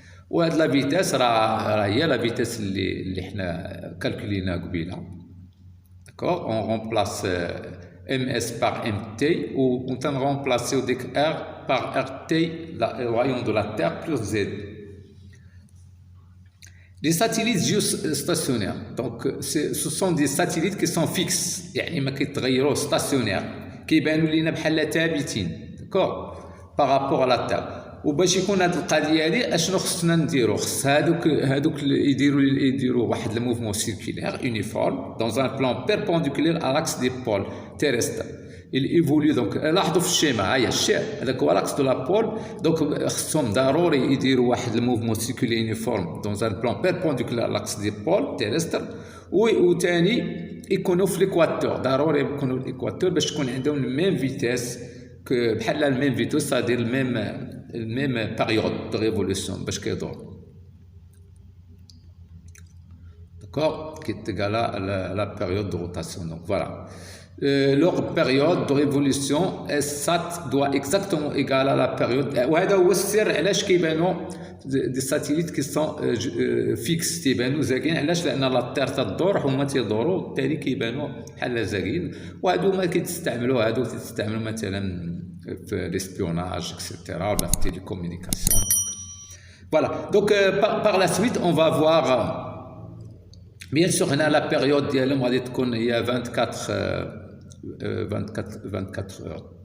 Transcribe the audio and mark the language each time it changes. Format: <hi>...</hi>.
<ar>وهاد لا فيتاس راه هي لا فيتاس اللي حنا كالكولينا قبيله.</ar> <fr>D'accord? On remplace MS par MT ou on va remplacer R par RT, le rayon de la Terre plus Z. Les satellites géostationnaires, donc ce sont des satellites qui sont fixes,</fr> <ar>يعني ما كيتغيروا</ar> <fr>stationnaires,</fr> <ar>كيبانوا لينا بحال ثابتين,</ar> <fr>d'accord, par rapport à la Terre.</fr> <ar>وباش يكون هذه القضيه هذه اشنو خصنا نديرو؟ خص هذوك يديروا واحد الموفمون سيركولير يونيفورم</ar> <fr>dans un plan perpendiculaire à l'axe des pôles terrestres. Il évolue donc</fr> <ar>لاحظوا في الشيما هيا هذاك هو l'axe de la pôle.</ar> <fr>donc</fr> <ar>خصهم ضروري يديروا واحد الموفمون سيركولير يونيفورم</ar> <fr>dans un plan perpendiculaire à l'axe des pôles terrestres.</fr> <ar>وثاني يكونوا في l'équateur, ضروري يكونوا في l'équateur باش تكون عندهم الميم فيتاس بحال الميم فيتاس,</ar> <fr>c'est-à-dire même période de révolution</fr> <ar>باش كيدور, d'accord,</ar> <fr>qui est égale à la période de rotation. Donc voilà. leur période de révolution SAT doit exactement égaler à la période.</fr> <ar>وهذا هو السر علاش كيبانوا دي ساتيليت كي سون فيكس تيبانوا زاكين. علاش؟ لان لا تير تدور هما تيدوروا بالتالي كيبانوا بحال زاكين. وهادو ما كيتستعملوا، هادو تيستعملوا مثلا في l'espionnage etc. ولا في التيليكومونيكاسيون.</ar> <fr>Voilà, donc par la suite on va voir bien sûr هنا la période</fr> <ar>ديالهم غادي تكون هي</ar> <fr>24 heures.</fr>